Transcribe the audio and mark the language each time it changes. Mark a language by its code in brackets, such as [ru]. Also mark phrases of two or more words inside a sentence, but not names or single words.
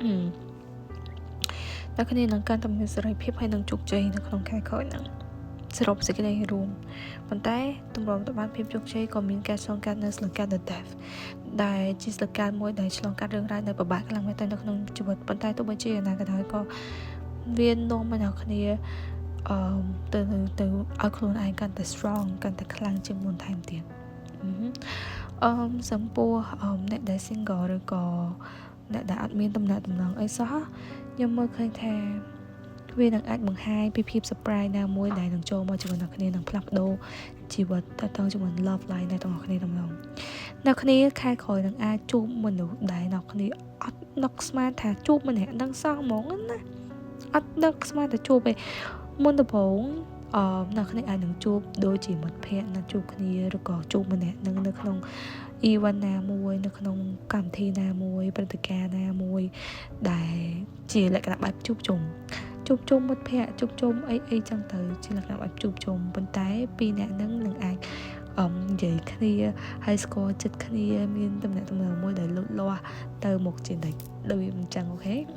[km] អ្នកគ្នានឹងកាន់តែមានសេរីភាពហើយនឹងជោគជ័យនៅក្នុងខែក្រោយហ្នឹងសរុបសេចក្តីរួមប៉ុន្តែទម្រាំទៅបានភាពជោគជ័យក៏មានការឆ្លងកាត់នៅស្លកាត The Death ដែលជាស្លកាតមួយដែលឆ្លងកាត់រឿងរ៉ាវនៅពិបាកខ្លាំងមែនទែននៅក្នុងជីវិតប៉ុន្តែទោះបីជាយ៉ាងណាក៏ដោយក៏វានាំមកអ្នកគ្នាទៅឲ្យខ្លួនឯងកាន់តែ strong កាន់តែខ្លាំងជាងមុនថែមទៀត សំពោះអ្នកដែល single ឬក៏អ្នកដែលអត់មានទំនាក់ទំនងអីសោះខ្ញុំមើលឃើញថាវានឹងអាចបង្ហាញពីភាព surprise ណាមួយដែលនឹងចូលមកជាមួយអ្នកគ្នានឹងផ្លាស់ប្ដូរ ជីវិតតទៅជាមួយ [en] love life [km] នៃទាំងអស់គ្នាទាំងនោះអ្នកគ្នាខែក្រោយនឹងអាចជួបមនុស្សដែលអ្នកគ្នាអត់នឹក ស្មានថាជួបម្នាក់នឹងសោះហ្មងណាអត់នឹកស្មានថាជួបឯមុនដំបូងអ្នកគ្នា អាចនឹងជួបដូចជាមិត្តភ័ក្តិណាជួបគ្នាឬក៏ជួបម្នាក់នឹងនៅក្នុង event ណាមួយនៅក្នុងកម្មវិធីណាមួយព្រឹត្តិការណ៍ណាមួយដែលជាលក្ខណៈបែបជួបជុំមិត្តភ័ក្តិជួបជុំអីចឹងទៅជាលក្ខណៈបែបជួបជុំប៉ុន្តែពីរអ្នកនឹងអាចនិយាយគ្នាហើយស្គាល់ចិត្តគ្នាមានតំណែងមួយដែលលូតលាស់ទៅមុខជានិច្ចដូចវាអញ្ចឹងអូខេ